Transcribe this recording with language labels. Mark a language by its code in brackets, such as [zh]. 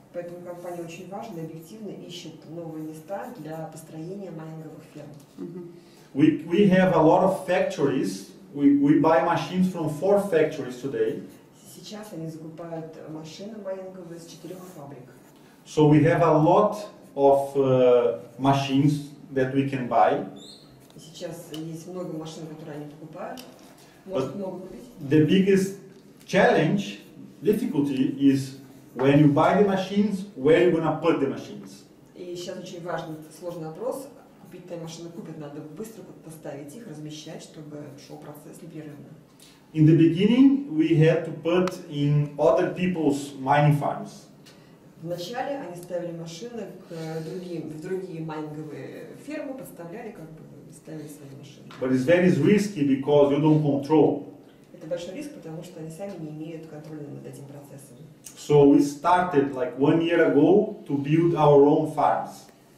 [ru] Поэтому компания очень важна и объективно ищет новые места для построения майнинговых ферм. [en] We have a lot of factories. We buy machines from 4 factories today. [ru] Сейчас они закупают машины майнинговые с 4 фабрик. [en] So we have a lot of machines that we can buy. [ru] Сейчас есть много машин, которые они покупают. Может много купить. [en] The biggest challenge, difficulty is when you buy the machines, where you're gonna put the machines. [ru] И сейчас очень важный, сложный вопрос. Купить-то машины купят, надо быстро поставить их, размещать, чтобы шел процесс непрерывно. [en] In the beginning, we had to put in other people's mining farms. [ru] Вначале они ставили машины в другие майнинговые фермы, подставляли, как бы ставили свои машины. [en] But it's very risky because you don't control. [ru] Это большой риск, потому что они сами не имеют контроля над этим процессом. [en] So we started like 1 year ago to build our own farms.